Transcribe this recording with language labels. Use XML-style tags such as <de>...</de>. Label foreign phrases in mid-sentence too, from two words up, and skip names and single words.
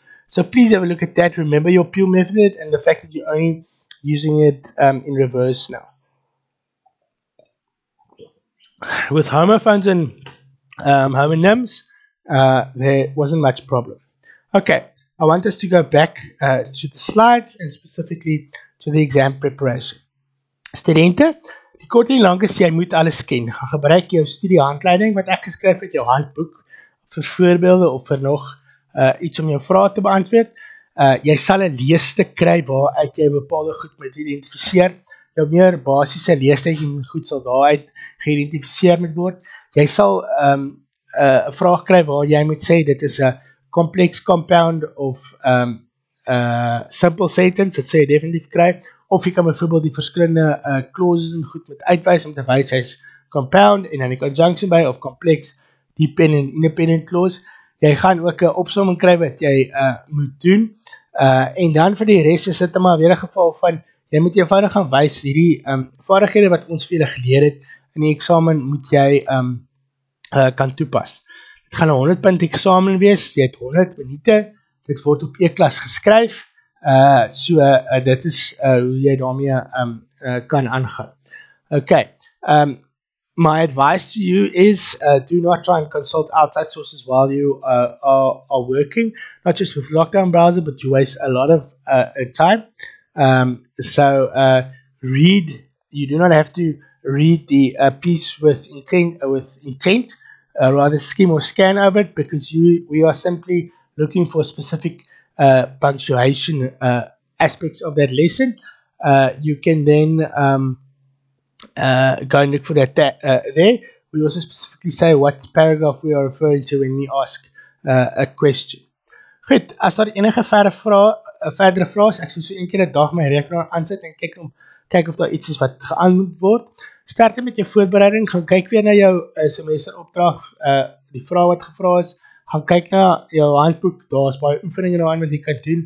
<en>So please have a look at that. Remember your pure method and the fact that you're only using it in reverse now. With homophones and homonyms, there wasn't much problem. Okay, I want us to go back to the slides and specifically to the exam preparation.</en> <af>Studente, die kort en lank is jy moet alles ken. Gaan gebruik jou studiehandleiding wat ek geskryf het, jou handboek vir voorbeelde of vir nog iets om jou vrae te beantwoord. Jy sal 'n leesstuk kry waaruit jy bepaalde goed moet identifiseer. Jou meer basiese leestyd en goed sal daaruit geïdentifiseer moet word. Jy sal 'n vraag kry waar jy moet sê dit is 'n</af> <en>complex compound</en> <af>of</af> <en>simple sentence,</en> <af>dit sê jy definitief kry. Of jy kan byvoorbeeld die verskillende clauses en goed met uitwys om te wys hy's compound en dan die conjunction by of</af> <en>complex, dependent, independent clause.</en> <af>Jy gaan ook 'n opsomming kry wat jy moet doen. En dan vir die res is dit maar weer 'n geval van jy moet eenvoudig gaan wys hierdie vaardighede wat ons vir julle geleer het in die eksamen moet jy kan toepas. Dit gaan 'n 100-punt eksamen wees. Jy het 100 minute. Dit word op E-klas geskryf. Dit is hoe jy daarmee kan aangaan. Okay.</af> <en>My advice to you is do not try and consult outside sources while you are working, not just with lockdown browser, but you waste a lot of time. Read. You do not have to read the piece with intent. Rather skim or scan over it because we are simply looking for specific punctuation aspects of that lesson. You can then go and look for that there. We also specifically say what paragraph we are referring to when we ask a question.</en> <af>Goed, as daar enige verdere vrae is, ek sal so een keer 'n dag my rekenaar aansit en kyk of daar iets is wat geantwoord word. Sterkte met jou voorbereiding, gaan kyk weer na jou semesteropdrag, die vrae wat gevra is, gaan kyk na jou handboek, daar is baie oefeninge daarin wat jy kan doen.</af>